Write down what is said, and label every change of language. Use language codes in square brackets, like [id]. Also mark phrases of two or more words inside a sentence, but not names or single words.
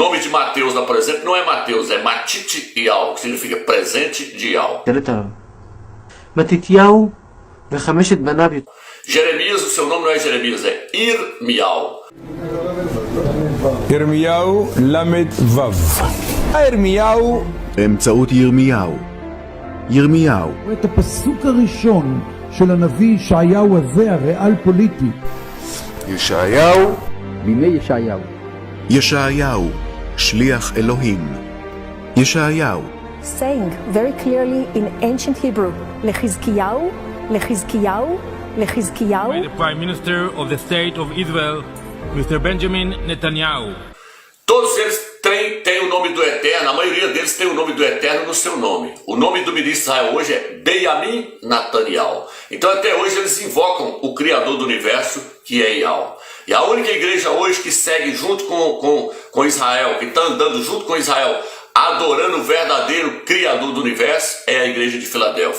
[pt] Mateus, lá, por exemplo, não é Mateus, é Matityahu, que significa presente de Yahu. [he] מתתיהו וחמשת בניו. [pt] Jeremias, o seu nome não é Jeremias, é Irmial. [he] ירמיהו למד וו. ירמיהו באמצעות ירמיהו. ירמיהו. את הפסוק הראשון של הנביא ישעיהו הזה, הריאל פוליטי. ישעיהו. בימי ישעיהו. ישעיהו, שליח אלוהים. ישעיהו. [en] saying very clearly in ancient Hebrew, Lechizkiyahu, Lechizkiyahu, Lechizkiyahu. By the Prime Minister of the State of Israel, Mr. Benjamin Netanyahu. [pt] Todos eles têm o nome do Eterno, a maioria deles tem o nome do Eterno no seu nome. O nome do ministro de Israel hoje é Benjamin Netanyahu. Então até hoje eles invocam o Criador do Universo, que é Yahu. E a única igreja hoje que segue junto com Israel, que está andando junto com Israel, adorando o verdadeiro Criador do Universo, é a igreja de Filadélfia.